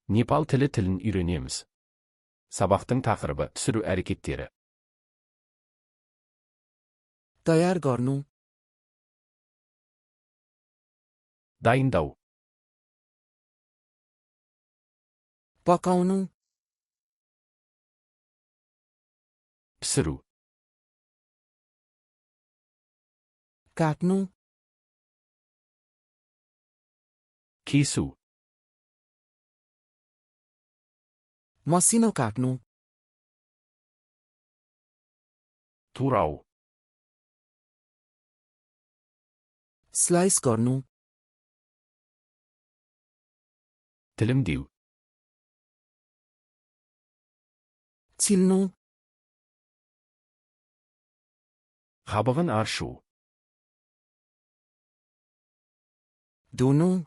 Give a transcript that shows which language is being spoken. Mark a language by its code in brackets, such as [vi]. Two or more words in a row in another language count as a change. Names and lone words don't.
[kk] Непал тілін үйренеміз. Сабақтың тақырыбы түсіру әрекеттері. [ne] तयार गर्नु [kk] Дайындау. [ne] पकाउनु [kk] Пісіру. [ne] काट्नु [kk] Кесу. [ne] मसिनो काट्नु [kk] Турау. [ne] स्लाइस गर्नु [kk] Тілімдеу. [ne] छिल्नु [kk] Қабығын аршу. [ne] धुनु